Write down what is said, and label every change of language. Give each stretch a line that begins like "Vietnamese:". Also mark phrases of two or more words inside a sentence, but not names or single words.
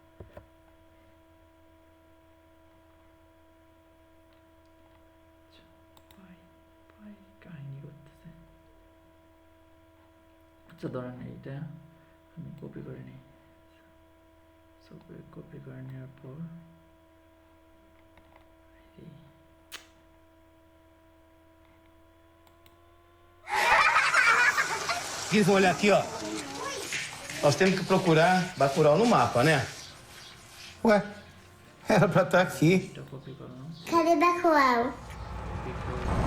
Bangla: কাহিনী করতেছে। আচ্ছা ধরেন এইটা আমি কপি করে নিই। কপি করে নেওয়ার পর
Portuguese: Guiz, olha aqui, ó. Nós temos que procurar Bacurau no mapa, né? Ué, era pra estar aqui.
Bangla: এটা কপি করলাম।
Portuguese: Cadê Bacurau?
Bangla: কপি করে